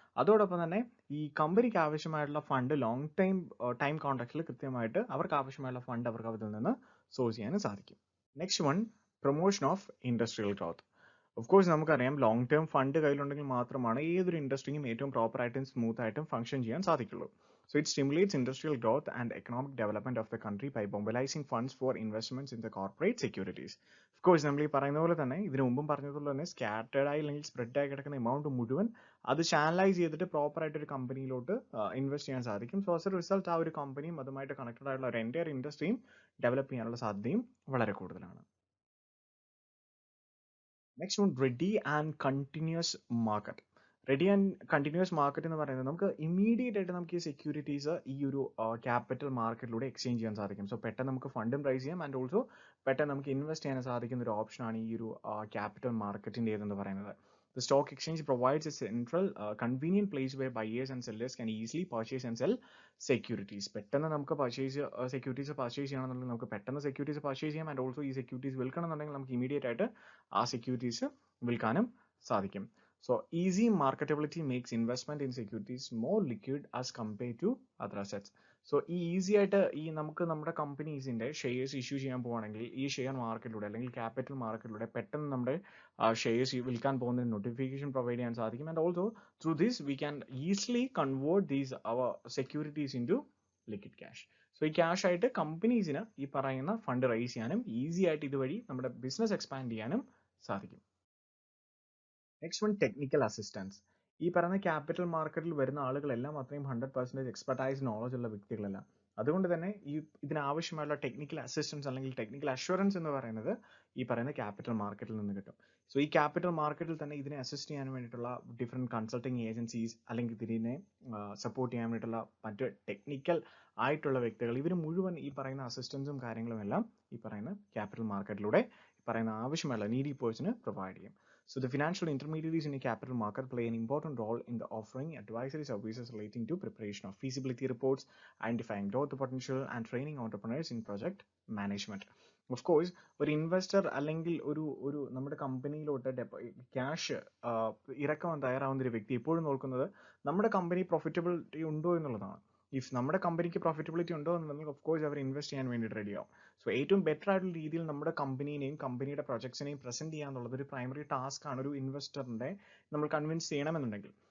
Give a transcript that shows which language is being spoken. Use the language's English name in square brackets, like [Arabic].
[Malayalam] അതോടൊപ്പം തന്നെ ഈ കമ്പനിക്ക് ആവശ്യമായിട്ടുള്ള ഫണ്ട് ലോങ് ടൈം കോൺട്രാക്റ്റിൽ കൃത്യമായിട്ട് അവർക്ക് ആവശ്യമായുള്ള ഫണ്ട് അവർക്ക് അതിൽ നിന്ന് സോഴ്സ് ചെയ്യാനും സാധിക്കും. [English] Next one, promotion of industrial growth. [Malayalam] Of course നമുക്കറിയാം ലോങ് ടേം ഫണ്ട് കയ്യിലുണ്ടെങ്കിൽ മാത്രമാണ് ഏതൊരു ഇൻഡസ്ട്രിയും ഏറ്റവും പ്രോപ്പറായിട്ടും സ്മൂത്ത് ആയിട്ടും ഫംഗ്ഷൻ ചെയ്യാൻ സാധിക്കുള്ളൂ. [English] So it stimulates industrial growth and economic development of the country by mobilizing funds for investments in the corporate securities. Of course, [Malayalam] നമ്മൾ ഈ പറയുന്ന പോലെ തന്നെ ഇതിനു മുമ്പും പറഞ്ഞതുപോലെ തന്നെ സ്കാറ്റേഡ് ആയി അല്ലെങ്കിൽ സ്പ്രെഡ് ആയി കിടക്കുന്ന എമൗണ്ട് മുഴുവൻ അത് ചാനലൈസ് ചെയ്തിട്ട് പ്രോപ്പർ ആയിട്ട് ഒരു കമ്പനിയിലോട്ട് ഇൻവെസ്റ്റ് ചെയ്യാൻ സാധിക്കും. [English] so as a result [Malayalam] ആ ഒരു കമ്പനിയും അതുമായിട്ട് കണക്റ്റഡ് ആയിട്ടുള്ള ഒരു എൻറ്റയർ ഇൻഡസ്ട്രിയും ഡെവലപ്പ് ചെയ്യാനുള്ള സാധ്യതയും വളരെ കൂടുതലാണ്. [English] Next one, ready and continuous market. [Malayalam] Ready and continuous market എന്ന് പറയുന്നത് നമുക്ക് ഇമ്മീഡിയറ്റ് ആയിട്ട് നമുക്ക് ഈ സെക്യൂരിറ്റീസ് ഈ ഒരു ക്യാപിറ്റൽ മാർക്കറ്റിലൂടെ എക്സ്ചേഞ്ച് ചെയ്യാൻ സാധിക്കും. സോ പെട്ടെന്ന് നമുക്ക് ഫണ്ടും റൈസ് ചെയ്യാം ആൻഡ് ഓൾസോ പെട്ടെന്ന് നമുക്ക് ഇൻവെസ്റ്റ് ചെയ്യാൻ സാധിക്കുന്ന ഒരു ഓപ്ഷനാണ് ഈ ഒരു ക്യാപിറ്റൽ മാർക്കറ്റിൻ്റെ എന്ന് പറയുന്നത്. [English] The stock exchange provides a central convenient place where buyers and sellers can easily purchase and sell securities. [Malayalam] പെട്ടെന്ന് നമുക്ക് സെക്യൂരിറ്റീസ് പർച്ചേസ് ചെയ്യണമെന്നുണ്ടെങ്കിൽ നമുക്ക് പെട്ടെന്ന് സെക്യൂരിറ്റീസ് പർച്ചേസ് ചെയ്യാം ആൻഡ് ഓൾസോ ഈ സെക്യൂരിറ്റീസ് വിൽക്കണമെന്നുണ്ടെങ്കിൽ നമുക്ക് ഇമീഡിയറ്റ് ആയിട്ട് ആ സെക്യൂരിറ്റീസ് വിൽക്കാനും സാധിക്കും. [English] So easy marketability makes investment in securities more liquid as compared to other assets. [Malayalam] So ഈ ഈസി ആയിട്ട് ഈ നമുക്ക് നമ്മുടെ കമ്പനീസിന്റെ ഷെയർസ് ഇഷ്യൂ ചെയ്യാൻ പോവുകയാണെങ്കിൽ ഈ ഷെയർ മാർക്കറ്റിലൂടെ അല്ലെങ്കിൽ ക്യാപിറ്റൽ മാർക്കറ്റിലൂടെ പെട്ടെന്ന് നമ്മുടെ ഷെയർസ് വിൽക്കാൻ പോകുന്ന നോട്ടിഫിക്കേഷൻ പ്രൊവൈഡ് ചെയ്യാൻ സാധിക്കും. [English] And also through this we can easily convert these our securities into liquid cash. [Malayalam] So ഈ ക്യാഷ് ആയിട്ട് കമ്പനീസിന് ഈ പറയുന്ന ഫണ്ട് റൈസ് ചെയ്യാനും ഈസി ആയിട്ട് ഇതുവഴി നമ്മുടെ ബിസിനസ് എക്സ്പാൻഡ് ചെയ്യാനും സാധിക്കും. [English] Next one, technical assistance. [Malayalam] ഈ പറയുന്ന ക്യാപിറ്റൽ മാർക്കറ്റിൽ വരുന്ന ആളുകളെല്ലാം അത്രയും 100% എക്സ്പെർട്ടൈസ് നോളജ് ഉള്ള വ്യക്തികളല്ല. അതുകൊണ്ട് തന്നെ ഇതിനാവശ്യമായുള്ള ടെക്നിക്കൽ അസിസ്റ്റൻസ് അല്ലെങ്കിൽ ടെക്നിക്കൽ അഷ്വറൻസ് എന്ന് പറയുന്നത് ഈ പറയുന്ന ക്യാപിറ്റൽ മാർക്കറ്റിൽ നിന്ന് കിട്ടും. സോ ഈ ക്യാപിറ്റൽ മാർക്കറ്റിൽ തന്നെ ഇതിനെ അസിസ്റ്റ് ചെയ്യാൻ വേണ്ടിയിട്ടുള്ള ഡിഫറെൻറ്റ് കൺസൾട്ടിങ് ഏജൻസീസ് അല്ലെങ്കിൽ ഇതിനെ സപ്പോർട്ട് ചെയ്യാൻ വേണ്ടിയിട്ടുള്ള മറ്റ് ടെക്നിക്കൽ ആയിട്ടുള്ള വ്യക്തികൾ ഇവർ മുഴുവൻ ഈ പറയുന്ന അസിസ്റ്റൻസും കാര്യങ്ങളും എല്ലാം ഈ പറയുന്ന ക്യാപിറ്റൽ മാർക്കറ്റിലൂടെ ഈ പറയുന്ന ആവശ്യമുള്ള നീഡി പേഴ്സണ് പ്രൊവൈഡ് ചെയ്യും. [English] So the financial intermediaries in a capital market play an important role in the offering advisory services relating to preparation of feasibility reports, identifying growth potential, and training entrepreneurs in project management. Of course, [Malayalam] ഒരു investor അല്ലെങ്കിൽ ഒരു നമ്മുടെ കമ്പനിയിലോട്ട് cash ഇറക്കാൻ തയ്യാറാവുന്ന ഒരു വ്യക്തി എപ്പോഴും നോക്കുന്നത് നമ്മുടെ കമ്പനി പ്രോഫിറ്റബിലിറ്റി ഉണ്ടോ എന്നുള്ളതാണ്. ഇഫ് നമ്മുടെ കമ്പനിക്ക് പ്രോഫിറ്റബിലിറ്റി ഉണ്ടോ എന്നുണ്ടെങ്കിൽ ഓഫ് കോഴ്സ് അവർ ഇൻവെസ്റ്റ് ചെയ്യാൻ വേണ്ടി റെഡി ആവും. സോ ഏറ്റവും ബെറ്റർ ആയിട്ടുള്ള രീതിയിൽ നമ്മുടെ കമ്പനീനെയും കമ്പനിയുടെ പ്രൊജക്ട്സിനെയും പ്രസന്റ് ചെയ്യാന്നുള്ളത് ഒരു പ്രൈമറി ടാസ്ക് ആണ് ഒരു ഇൻവെസ്റ്ററിനെ നമ്മൾ കൺവിൻസ് ചെയ്യണമെന്നുണ്ടെങ്കിൽ.